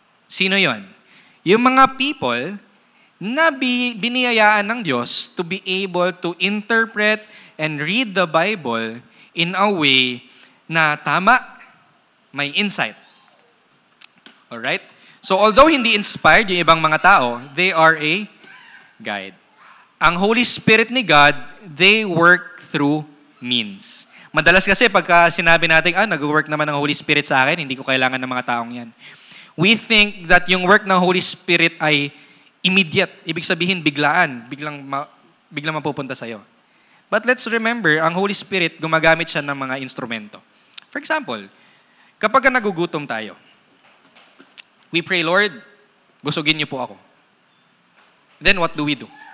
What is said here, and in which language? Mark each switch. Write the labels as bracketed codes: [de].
[tl] Sino yon? Yung mga people na biniyayaan ng Diyos to be able to interpret and read the Bible in a way na tama, may insight. Alright? So although hindi inspired yung ibang mga tao, they are a guide. Ang Holy Spirit ni God, they work through means. Madalas kasi pagka sinabi natin, nag-work naman ng Holy Spirit sa akin, hindi ko kailangan ng mga taong yan. [en] We think that yung work ng Holy Spirit ay immediate. [tl] Ibig sabihin, biglang mapupunta sa'yo. But let's remember, ang Holy Spirit, gumagamit siya ng mga instrumento. For example, kapag nagugutom tayo, we pray, Lord, busugin niyo po ako. Then what do?